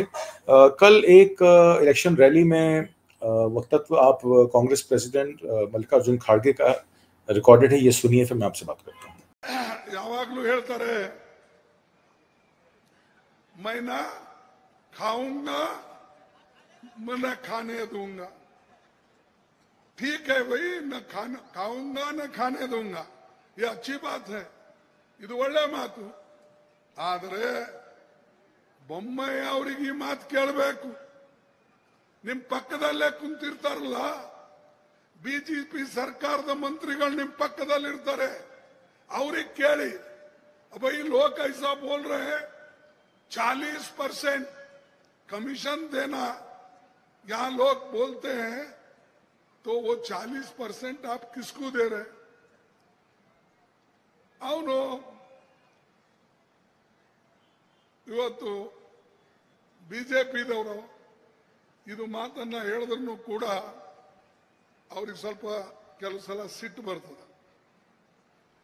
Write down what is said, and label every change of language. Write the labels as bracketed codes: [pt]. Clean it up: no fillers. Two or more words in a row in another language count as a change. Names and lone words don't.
[hi] कल एक इलेक्शन रैली में वक्तव्य आप कांग्रेस प्रेसिडेंट मल्लिकार्जुन खड़गे का रिकॉर्डेड है, ये सुनिए, फिर मैं आपसे बात करता हूँ। [kn] ಯಾವಾಗಲೂ ಹೇಳ್ತಾರೆ [hi] मैं ना खाऊंगा मैं न खाने दूंगा। ठीक है भाई, न खाऊंगा न खाने दूंगा, ये अच्छी बात है, [kn] ಇದು ಒಳ್ಳೆ ಮಾತು। ಆದರೆ ಬೊಮ್ಮಾಯಿ ಅವರಿಗೆ ಈ ಮಾತು ಕೇಳಬೇಕು। ನಿಮ್ ಪಕ್ಕದಲ್ಲೇ ಕುಂತಿರ್ತಾರಲ್ಲ ಬಿಜೆಪಿ ಸರ್ಕಾರದ ಮಂತ್ರಿಗಳು ನಿಮ್ ಪಕ್ಕದಲ್ಲಿರ್ತಾರೆ, ಅವ್ರಿಗೆ ಕೇಳಿ, [hi] भाई लोग ऐसा बोल रहे हैं 40% कमीशन देना, यहां लोग बोलते हैं, तो वो 40% आप किसको दे रहे? [kn] ಅವನು ಇವತ್ತು ಬಿಜೆಪಿದವರು ಇದು ಮಾತನ್ನ ಹೇಳಿದ್ರು ಕೂಡ ಅವ್ರಿಗೆ ಸ್ವಲ್ಪ ಕೆಲವು ಸಲ ಸಿಟ್ಟು ಬರ್ತದೆ।